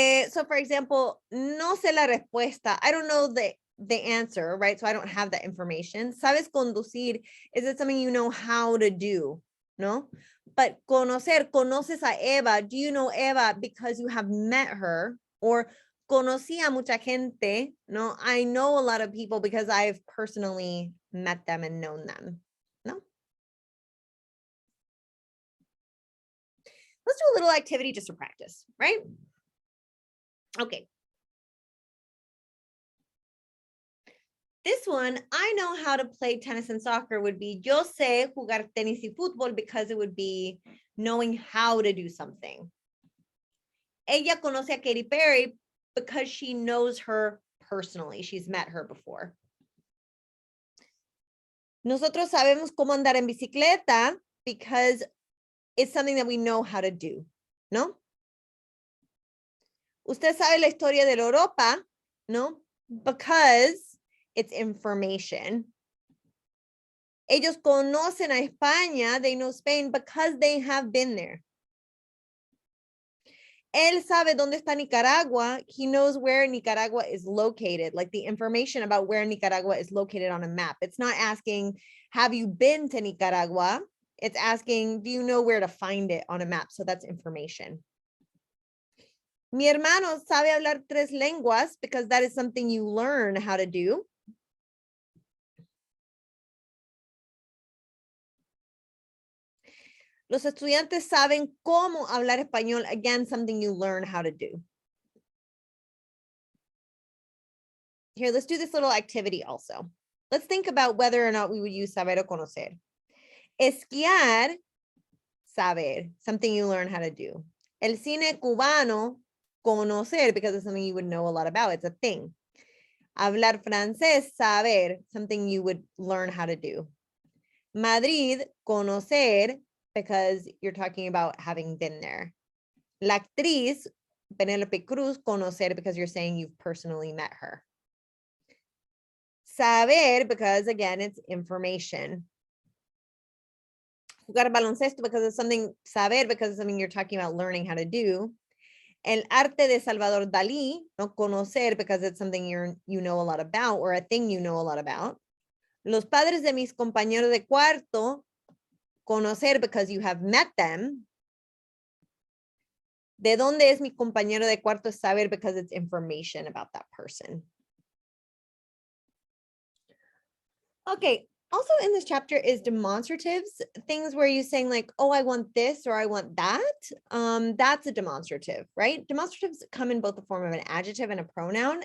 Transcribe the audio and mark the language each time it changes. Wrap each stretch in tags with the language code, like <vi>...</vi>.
<en>So for example,</en> <es>no sé la respuesta.</es> <en>I don't know the answer, right? So I don't have that information.</en> <es>Sabes conducir,</es> <en>is it something you know how to do? No? But conocer,</en> <es>conoces a Eva.</es> <en>Do you know Eva because you have met her? Or</en> <es>conocí a mucha gente.</es> <en>No, I know a lot of people because I've personally met them and known them. No? Let's do a little activity just to practice, right? Okay. This one, I know how to play tennis and soccer would be</en> <es>yo sé jugar tenis y fútbol</es> <en>because it would be knowing how to do something.</en> <es>Ella conoce a</es> <en>Katy Perry because she knows her personally. She's met her before.</en> <es>Nosotros sabemos cómo andar en bicicleta</es> <en>because it's something that we know how to do, ¿no?</en> <es>Usted sabe la historia de Europa, ¿no?</es> <en>Because it's information.</en> <es>Ellos conocen a España,</es> <en>they know Spain because they have been there.</en> <es>Él sabe dónde está Nicaragua.</es> <en>He knows where Nicaragua is located, like the information about where Nicaragua is located on a map. It's not asking, have you been to Nicaragua? It's asking, do you know where to find it on a map? So that's information.</en> <es>Mi hermano sabe hablar 3 lenguas</es> <en>because that is something you learn how to do.</en> <es>Los estudiantes saben cómo hablar español.</es> <en>Again, something you learn how to do. Here, let's do this little activity also. Let's think about whether or not we would use saber o conocer. Esquiar, saber, something you learn how to do.</en> <es>El cine cubano,</es> <en>conocer, because it's something you would know a lot about. It's a thing.</en> <es>Hablar francés,</es> <en>saber, something you would learn how to do. Madrid, conocer, because you're talking about having been there. La actriz, Penélope Cruz, conocer, because you're saying you've personally met her. Saber, because again, it's information.</en> <es>Jugar baloncesto,</es> <en>because it's something, saber, because it's something you're talking about learning how to do.</en> <es>El arte de</es> <en>Salvador Dalí, no conocer, because it's something you know a lot about, or a thing you know a lot about.</en> <es>Los padres de mis compañeros de cuarto,</es> <en>conocer, because you have met them.</en> <es>¿De dónde es mi compañero de cuarto?</es> <en>Saber, because it's information about that person. Okay, also in this chapter is demonstratives, things where you're saying like, oh, I want this or I want that. That's a demonstrative, right? Demonstratives come in both the form of an adjective and a pronoun.</en>